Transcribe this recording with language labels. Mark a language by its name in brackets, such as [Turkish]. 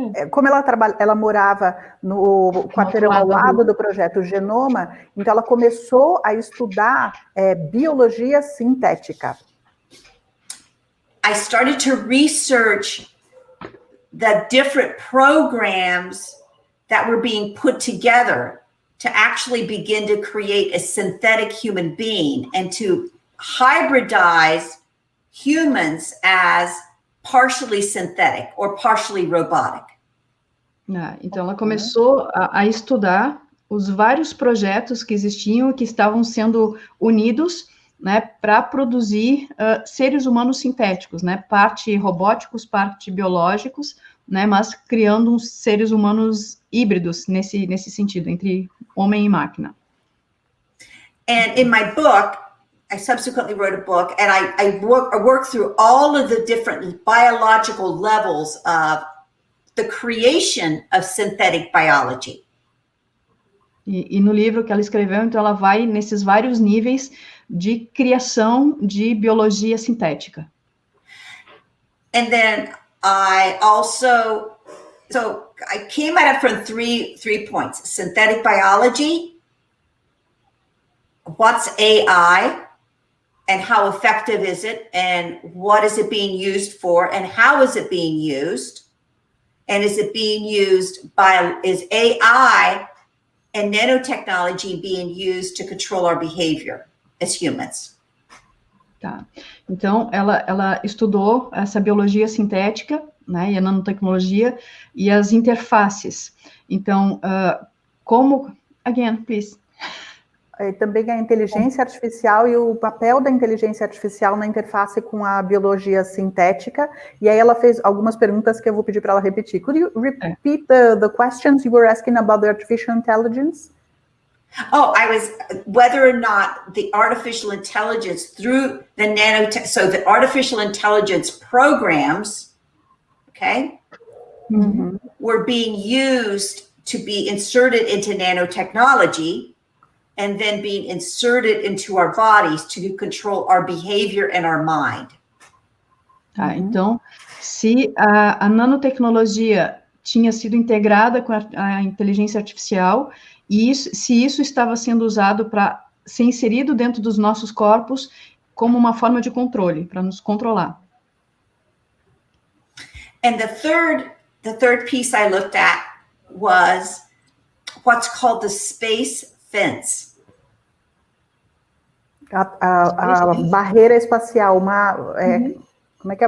[Portuguese] como ela morava no quarteirão ao lado do projeto Genoma, então ela começou a estudar biologia sintética. [English] I started to research the different programs that were being put together to actually begin to create a synthetic human being and to hybridize humans as partially synthetic or partially robotic. [Portuguese] Então, ela começou a estudar os vários projetos que existiam, que estavam sendo unidos, né, para produzir seres humanos sintéticos, né, parte robóticos, parte biológicos, né, mas criando uns seres humanos híbridos nesse sentido, entre homem e máquina. [English] And in my book, I subsequently wrote a book, and I worked through all of the different biological levels of the creation of synthetic biology. [Portuguese] E no livro que ela escreveu, então, ela vai nesses vários níveis de criação de biologia sintética. [English] And then I also, so I came at it from three points: synthetic biology, what's AI, and how effective is it, and what is it being used for, and how is it being used, and is it being used is AI and nanotechnology being used to control our behavior as humans? [Portuguese] Tá. Então, ela estudou essa biologia sintética, né, e a nanotecnologia, e as interfaces. Então, [English] again, please. [Portuguese] Também a inteligência artificial e o papel da inteligência artificial na interface com a biologia sintética. E aí ela fez algumas perguntas que eu vou pedir para ela repetir. [English] Could you repeat the questions you were asking about the artificial intelligence? Oh, whether or not the artificial intelligence through the so the artificial intelligence programs, okay, were being used to be inserted into nanotechnology and then being inserted into our bodies to control our behavior and our mind. [Portuguese] Tá, então, se a nanotecnologia tinha sido integrada com a inteligência artificial, e se isso estava sendo usado para ser inserido dentro dos nossos corpos como uma forma de controle, para nos controlar. [English] And the third piece I looked at was what's called the space fence. [Portuguese] A barreira espacial, como é que é